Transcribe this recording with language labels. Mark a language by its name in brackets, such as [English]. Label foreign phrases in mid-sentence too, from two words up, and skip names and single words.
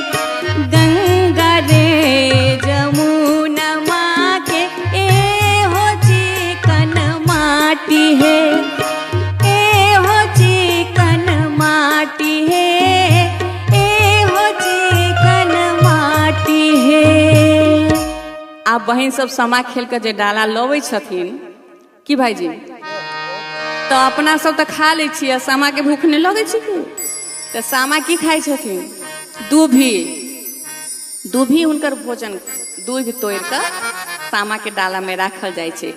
[Maithili] गंगा रे जमुना माँ के ए हो चिकन माटी है। ए हो चिकन माटी है। ए हो चिकन माटी है। आप बहन सब समा खेल के जे डाला लवे छथिन कि भाईजी तो अपना सब तो खा ले छियै सामा के भूख नहीं लगे छी कि तो सामा की खाई छथिन दूभी दूभी उनकर भोजन दूध तोड़ कर सामा के डाला में राखल जाय छै।